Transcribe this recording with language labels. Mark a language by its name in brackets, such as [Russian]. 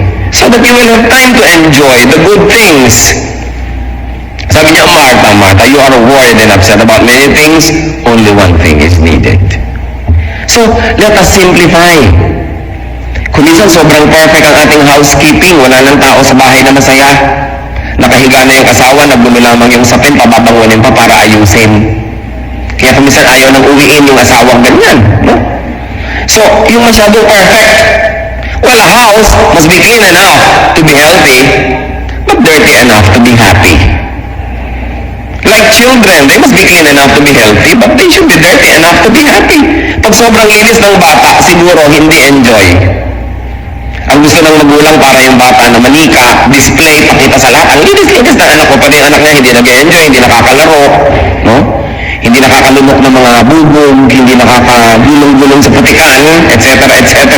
[English] So that you will have time to enjoy the good things. [Filipino] Sabi niya, [English] Martha, you are worried and upset about many things. Only one thing is needed. So, let us simplify. [Filipino] Kung minsan sobrang perfect ang ating housekeeping, wala nang tao sa bahay na masaya. Nakahiga na yung asawa, nagbuno lamang yung sapin, pababangunin pa para ayusin. Kaya kung minsan ayaw nang uwiin yung asawa, ganyan. No? So, yung masyadong perfect. [English] Well, a house must be clean enough to be healthy, but dirty enough to be happy. Like children, they must be clean enough to be healthy, but they should be dirty enough to be happy. [Filipino] Pag sobrang linis ng bata, siguro hindi enjoy. Ang gusto ng magulang para yung bata na manika, display, pakita sa lahat. Ang linis-linis ng anak ko, pati yung anak niya hindi nag-enjoy, hindi nakakalaro, no? Hindi nakakalunok ng mga bubong, hindi nakakagulong-gulong sa putikan, etc., etc.